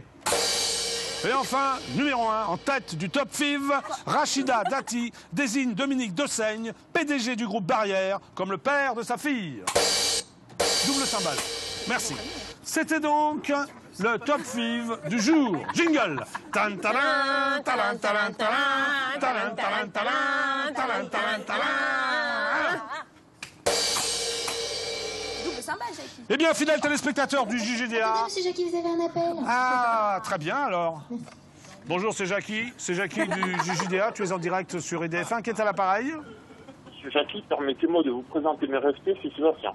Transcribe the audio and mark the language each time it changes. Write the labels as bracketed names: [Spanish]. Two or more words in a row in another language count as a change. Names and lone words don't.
[French] Et enfin, numéro 1, en tête du Top 5, Rachida Dati désigne Dominique Dessaigne, PDG du groupe Barrière, comme le père de sa fille. Double cymbale. Merci. C'était donc le Top 5 du jour. Jingle. Tan talan, talan, talan, talan, talan, talan, talan, talan, talan, talan. Double cymbale, Jackie. Eh bien, fidèles téléspectateurs du JJDA. Monsieur Jackie, vous avez un appel. Ah, très bien alors. Bonjour, c'est Jackie du JJDA. Tu es en direct sur IDF1. Qui est à l'appareil? Monsieur Jackie, permettez-moi de vous présenter mes respects, c'est Sébastien.